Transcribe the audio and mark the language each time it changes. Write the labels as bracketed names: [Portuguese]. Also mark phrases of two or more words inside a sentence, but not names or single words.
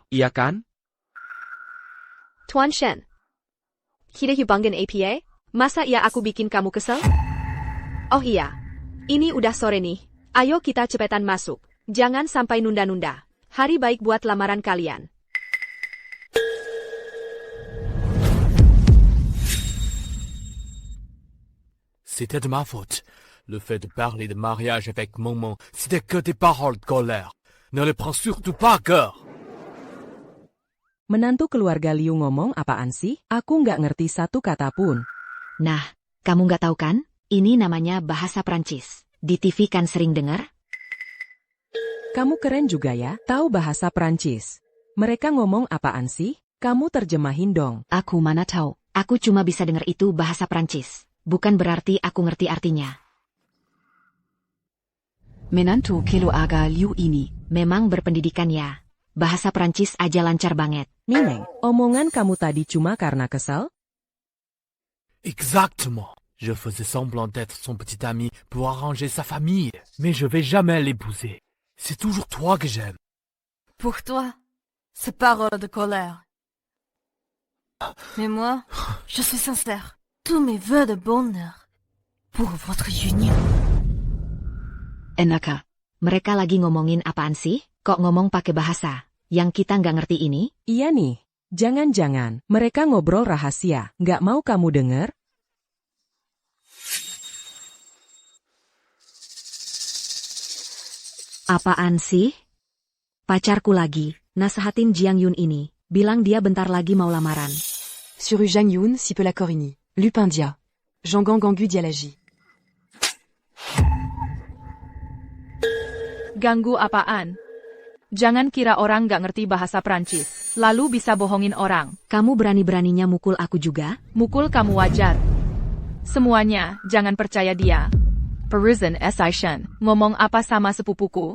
[Indonesian] Iya kan? Tuan Shen. Kita hubungin APA? Masa iya aku bikin kamu kesel? Oh iya. Ini udah sore nih. Ayo kita cepetan masuk. Jangan sampai nunda-nunda. Hari baik buat lamaran kalian. [French] C'était de ma faute. Le fait de parler de mariage avec Mengmeng, c'était que des paroles de colère. Ne les prends surtout pas à cœur. [Indonesian] Menantu keluarga Liu ngomong apaan sih? Aku nggak ngerti satu kata pun. Nah, kamu nggak tahu kan? Ini namanya bahasa Prancis. Di TV kan sering dengar? Kamu keren juga ya, tahu bahasa Prancis. Mereka ngomong apaan sih? Kamu terjemahin dong. Aku mana tahu. Aku cuma bisa dengar itu bahasa Prancis. Bukan berarti aku ngerti artinya. Menantu Keluarga Liu ini Memang berpendidikan ya. Bahasa Prancis aja lancar banget. Mimeng, omongan kamu tadi cuma karena kesel? [French] Exactement. Je faisais semblant d'être son petit ami pour arranger sa famille, mais je vais jamais l'épouser. C'est toujours toi que j'aime. Pour toi, c'est parole de colère. Mais moi, je suis sincère. Tous mes vœux de bonheur pour votre union. Enaka. [Indonesian] Mereka lagi ngomongin apaan sih? Kok ngomong pakai bahasa yang kita nggak ngerti ini? Iya nih. Jangan-jangan mereka ngobrol rahasia. Nggak mau kamu denger? Apaan sih? Pacarku lagi, nasehatin Jiang Yun ini. Bilang dia bentar lagi mau lamaran. [French] Sur Jiang Yun, si peu la Corini. [Indonesian] Lupin Dia. Jangan Gangu Dialagi. Ganggu apaan? Jangan kira orang nggak ngerti bahasa Prancis, lalu bisa bohongin orang. Kamu berani-beraninya mukul aku juga? Mukul kamu wajar. Semuanya, jangan percaya dia. Parisian Sishan, ngomong apa sama sepupuku?